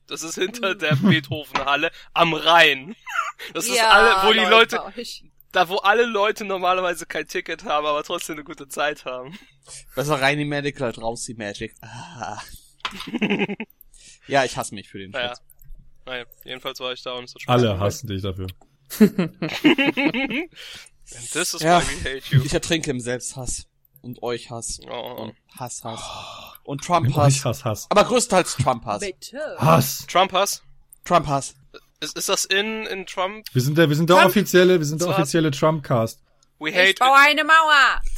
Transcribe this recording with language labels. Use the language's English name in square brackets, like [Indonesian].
[German] Das ist hinter der Beethovenhalle am Rhein. Das ist ja, alle, wo die Leute. Da, wo alle Leute normalerweise kein Ticket haben, aber trotzdem eine gute Zeit haben. Besser Rhein-Magic als raus die Magic. Ja, ich hasse mich für den Schritt. Naja, jedenfalls war ich da und es hat Spaß. Alle hassen dich dafür. [English] And this is why we hate you. [German] Ich ertrinke im Selbsthass. Und euch Hass. Oh. Und Hass. Und Trump-Hass. Ich Hass. Aber größtenteils Trump-Hass. Bitte. Hass. Trump-Hass. Ist das in Trump? Wir sind der offizielle Trump-Cast. [English] We hate [German] ich baue eine Mauer.